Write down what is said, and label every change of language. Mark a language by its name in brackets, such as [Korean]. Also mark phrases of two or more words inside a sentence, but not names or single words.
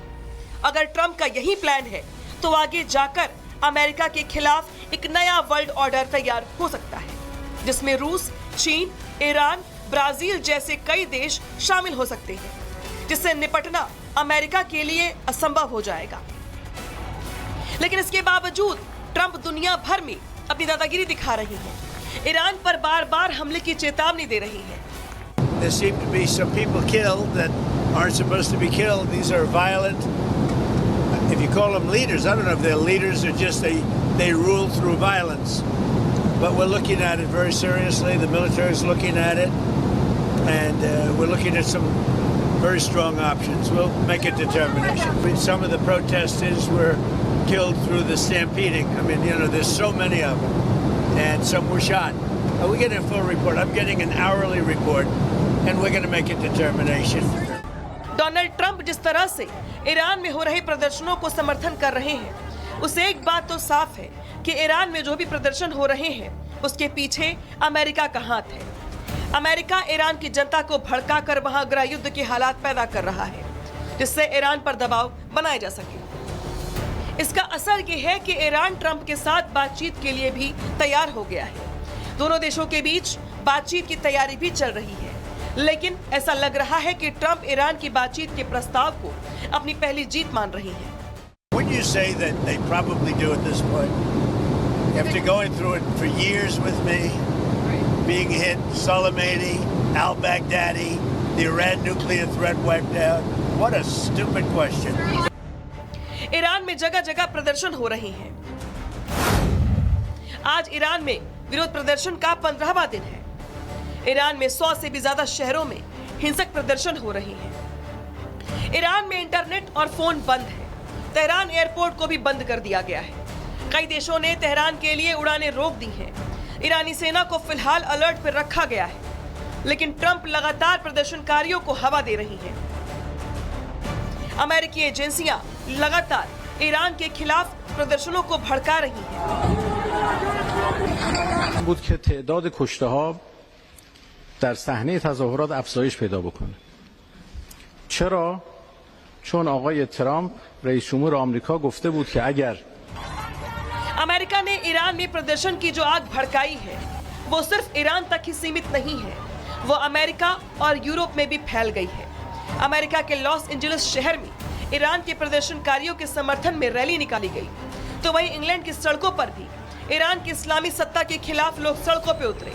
[Hindi] अगर ट्रंप का यही प्लान है तो आगे जाकर अमेरिका के खिलाफ एक नया [English] world order [Hindi] तैयार हो सकता है, जिसमें रूस, चीन, ईरान, ब्राजील जैसे कई देश शामिल हो सकते हैं, जिससे निपटना अमेरिका के लिए असंभव हो जाएगा। लेकिन इसके बावजूद ट्रंप दुनिया भर में अपनी दादागिरी दिखा रही है। ईरान पर बार-बार हमले की चेतावनी दे रही है। [English] There seem to be some people killed that aren't supposed to be killed. These are violent. If you call them leaders, I don't know if they're leaders or just they rule through violence. But we're looking at it very seriously. The military is looking at it, and we're looking at some very strong options. We'll make a determination. Some of the protesters were killed through the stampeding. I mean, there's so many of them, and some were shot. We're getting a full report. I'm getting an hourly report, and we're going to make a determination. [Hindi] डोनाल्ड ट्रंप जिस तरह से ईरान में हो रहे प्रदर्शनों को समर्थन कर रहे हैं, उसे एक बात तो साफ है कि ईरान में जो भी प्रदर्शन हो रहे हैं उसके पीछे अमेरिका का हाथ है। अमेरिका ईरान की जनता को भड़काकर वहां गृह युद्ध के हालात पैदा कर रहा है, जिससे ईरान पर दबाव बनाया जा सके। इसका असर ये है कि ईरान ट्रंप के साथ बातचीत के लिए भी तैयार हो गया है। दोनों देशों के बीच बातचीत की तैयारी भी चल रही है, लेकिन ऐसा लग रहा है कि ट्रंप ईरान की बातचीत के प्रस्ताव को अपनी पहली जीत मान रही हैं। [English] Wouldn't you say that they probably do at this point? After going through it for years with me, being hit, Soleimani, al-Baghdadi, the Iran nuclear threat wiped out. What a stupid question. [Hindi] ईरान में जगह जगह प्रदर्शन हो रहे हैं। आज ईरान में विरोध प्रदर्शन का 15वां दिन है। ईरान में 100 से भी ज्यादा शहरों में हिंसक प्रदर्शन हो रहे हैं। ईरान में इंटरनेट और फोन बंद है। तेहरान एयरपोर्ट को भी बंद कर दिया गया है। कई देशों ने तेहरान के लिए उड़ानें रोक दी हैं। ईरानी सेना को फिलहाल अलर्ट पर रखा गया है, लेकिन ट्रंप लगातार प्रदर्शनकारियों को हवा दे रही हैं। अमेरिकी एजेंसियां लगातार ईरान के खिलाफ प्रदर्शनों को भड़का रही हैं। [Persian] بود که تعداد کشته‌ها در صحنه تظاهرات افزایش پیدا بکنه. چرا؟ چون آقای ترامپ رئیس جمهور آمریکا گفته بود که اگر [Hindi] अमेरिका ने ईरान में प्रदर्शन की जो आग भड़काई है वो सिर्फ ईरान तक ही सीमित नहीं है, वो अमेरिका और यूरोप में भी फैल गई है। अमेरिका के लॉस एंजलिस शहर में ईरान के प्रदर्शनकारियों के समर्थन में रैली निकाली गई, तो वहीं इंग्लैंड की सड़कों पर भी ईरान की इस्लामी सत्ता के खिलाफ लोग सड़कों पे उतरे।